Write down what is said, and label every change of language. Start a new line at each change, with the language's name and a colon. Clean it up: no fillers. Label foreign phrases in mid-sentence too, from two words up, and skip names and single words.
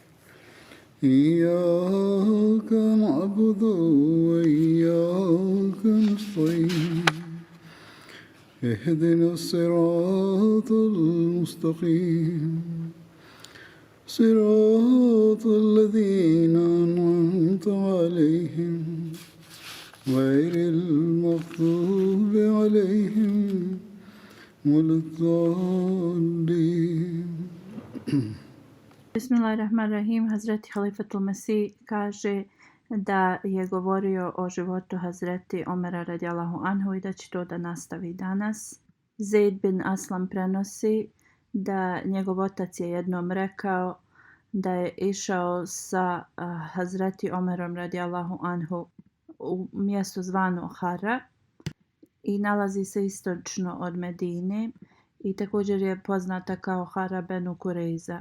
Arabic: إياك نعبد وإياك نستعين اهدنا الصراط المستقيم صراط الذين أنعمت عليهم غير المغضوب عليهم ولا الضالين. Bismillahirrahmanirrahim.
Bosnian: Hazreti Halifatul Mesih kaže da je govorio o životu Hazreti Omera
Arabic: رضي الله عنه
Bosnian: i da će to da nastavi danas. Zaid bin Aslam prenosi da njegov otac je jednom rekao da je išao sa Hazreti Omerom
Arabic: رضي الله عنه
Bosnian: u mjesto zvano Hara i nalazi se istočno od Medine i također je poznata kao Hara benu Kurejza.